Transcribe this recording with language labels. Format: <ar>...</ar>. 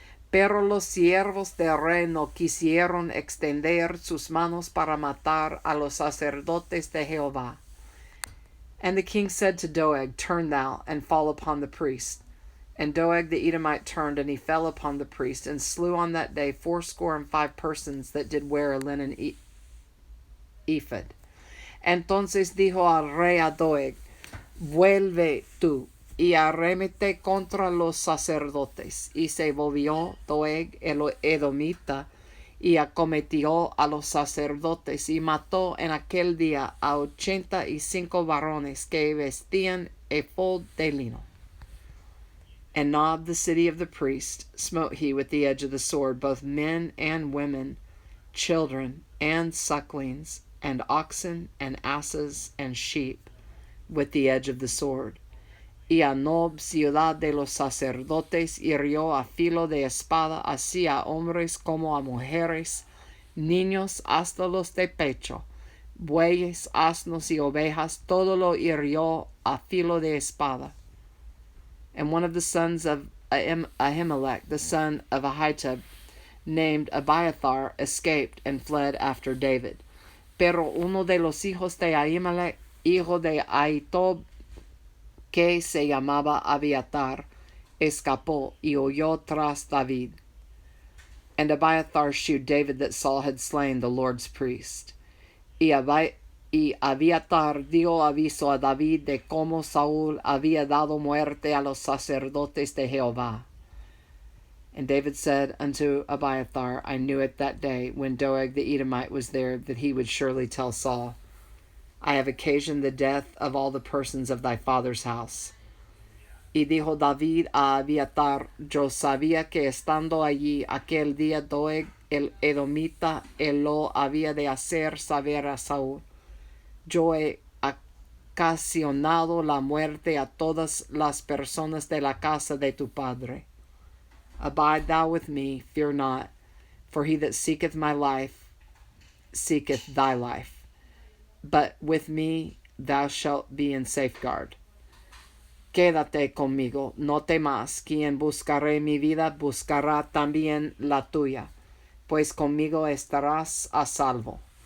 <es>Pero los siervos del rey no quisieron extender sus manos para matar a los sacerdotes de Jehová.</es> <en>And the king said to Doeg, Turn thou, and fall upon the priest. And Doeg the Edomite turned, and he fell upon the priest, and slew on that day 75 persons that did wear a linen ephod.</en> <es>Entonces dijo al rey a Doeg, Vuelve tú, y arrémete contra los sacerdotes. Y se volvió Doeg el edomita, y acometió a los sacerdotes, y mató en aquel día a 85 varones que vestían ephod de lino.</es> <en>And Nob, the city of the priest, smote he with the edge of the sword both men and women, children and sucklings, and oxen and asses and sheep, with the edge of the sword.</en> <es>Y a Nob, ciudad de los sacerdotes, hirió a filo de espada, así a hombres como a mujeres, niños hasta los de pecho, bueyes, asnos y ovejas, todo lo hirió a filo de espada.</es> <en>And one of the sons of Ahimelech, the son of Ahitub, named Abiathar, escaped and fled after David.</en> <es>Pero uno de los hijos de Ahimelech, hijo de Ahitub, que se llamaba Abiathar, escapó y huyó tras David.</es> <en>And Abiathar shewed David that Saul had slain the Lord's priest.</en> <es>Y Abiathar dio aviso a David de cómo Saúl había dado muerte a los sacerdotes de Jehová.</es> <en>And David said unto Abiathar, I knew it that day, when Doeg the Edomite was there, that he would surely tell Saul. I have occasioned the death of all the persons of thy father's house.</en> <es>Y dijo David a Abiatar, yo sabía que estando allí aquel día Doeg el edomita él lo había de hacer saber a Saúl. Yo he ocasionado la muerte a todas las personas de la casa de tu padre.</es> <en>Abide thou with me, fear not, for he that seeketh my life seeketh thy life. But with me thou shalt be in safeguard.</en> <es>Quédate conmigo, no temas, quien buscaré mi vida buscará también la tuya, pues conmigo estarás a salvo.</es>